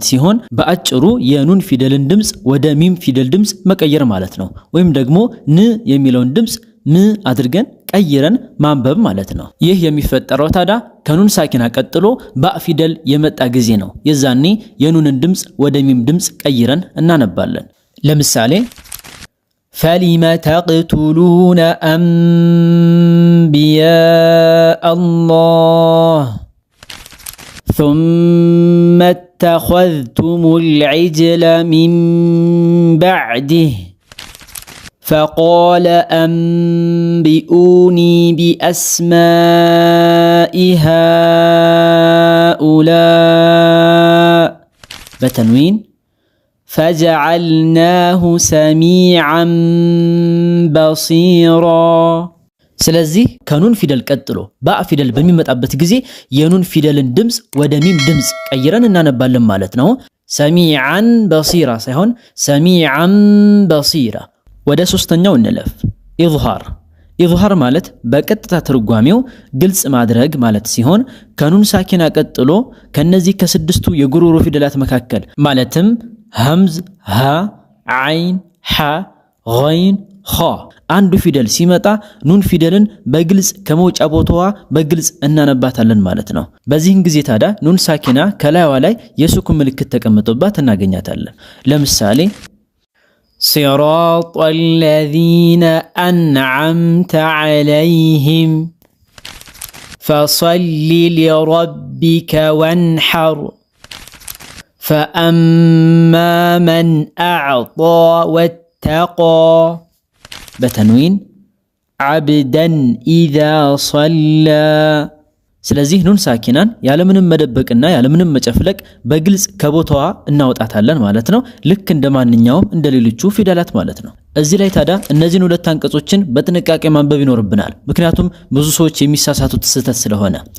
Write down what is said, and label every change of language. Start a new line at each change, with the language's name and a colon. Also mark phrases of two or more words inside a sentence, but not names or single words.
Amharic: ሲሆን በአጭሩ የኑን ፊደልን ድምጽ ወደ ሚም ፊደል ድምጽ መቀየር ማለት ነው። ወይም ደግሞ ን የሚለውን ድምጽ ም አድርገን ቀይረን ማንበብ ማለት ነው። ይህ የሚፈጠረው ታዲያ ከኑን ሳኪና ቀጥሎ ባእ ፊደል የመጣ ጊዜ ነው። የዛኔ የኑንን ድምጽ ወደ ሚም ድምጽ ቀይረን እናነባለን። ለምሳሌ
Arabic: فلم تقتلون أنبياء الله ثم اتخذتم العجل من بعده فقال أنبئوني بأسماء هؤلاء بتنوين فجعلناه سميعا
Amharic: بصيرا ስለዚህ ከኑን ፊደል ቀጥሎ ባእ ፊደል በሚመጣበት ጊዜ የኑን ፊደልን ድምጽ ወደ ሚም ድምጽ ቀይረን እናነባለን ማለት ነው።
Arabic: سميعا بصيرا
Amharic: ሳይሆን
Arabic: سميعا بصيرا።
Amharic: ወደ ሶስተኛው እንለፍ። ኢዝሃር። ኢዝሃር ማለት በቀጥታ ትርጓሜው ግልጽ ማድረግ ማለት ሲሆን ከኑን ሳኪና ቀጥሎ ከነዚህ ከስድስቱ የጉሮሮ ፊደላት መካከል ማለትም
Arabic: همز ها عين ح غين خاء
Amharic: አንዱ ፊደል ሲመጣ ኑን ፊደልን በግልጽ ከመውጫ ቦታዋ በግልጽ እናነባታለን ማለት ነው። በዚህን ጊዜ ታዲያ ኑን ሳኪና ከላይዋ ላይ የሱኩን ምልክት ተቀምጦባት እናገኛታለን። ለምሳሌ
Arabic: صراط الذين أنعمت عليهم فصل لربك وانحر فأما من أعطى واتقى بتنوين عبدا إذا صلى
Amharic: ስለዚህ ኑን ሳኪናን ያለምንም መደበቅና ያለምንም መጨፍለቅ በግልጽ ከቦታዋ እናወጣታለን ማለት ነው። ልክ እንደማንኛውም እንደሌሎቹ ፊደላት ማለት ነው። እዚህ ላይ ታዲያ እነዚህን ሁለት አንቀጾችን በጥንቃቄ ማንበብ ይኖርብናል። ምክንያቱም ብዙ ሰዎች የሚሳሳቱት ስህተት ስለሆነ